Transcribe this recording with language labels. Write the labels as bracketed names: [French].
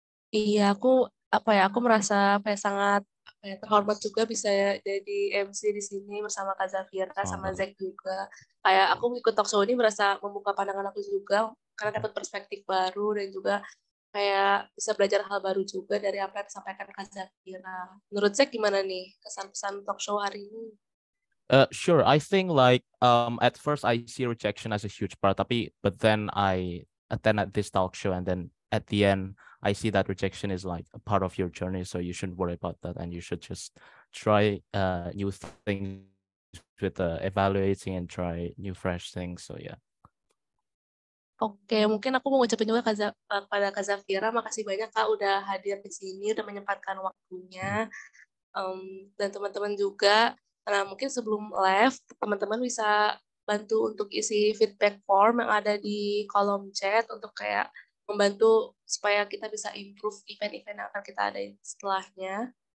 [Indonesian] Iya, aku merasa sangat terhormat juga bisa jadi MC di sini bersama Kak Zafira sama Zack juga. Kayak aku ikut talk show ini merasa membuka pandangan aku juga karena dapat perspektif baru dan juga kayak bisa belajar hal baru juga dari apa yang disampaikan Kak Zafira. Menurut Zack gimana nih kesan-pesan talk show hari ini? [English] Sure, I think like at first I see rejection as a huge part, but then I attend at this talk show and then at the end I see that rejection is like a part of your journey, so you shouldn't worry about that and you should just try new things with evaluating and try new fresh things. So yeah. [Indonesian] Oke, mungkin aku mau ngucapin juga kepada Kak Zafira, makasih banyak Kak udah hadir di sini, udah menyempatkan waktunya. Dan teman-teman juga. Nah, mungkin sebelum live, teman-teman bisa bantu untuk isi feedback form yang ada di kolom chat untuk kayak membantu supaya kita bisa improve event-event yang akan kita adain setelahnya.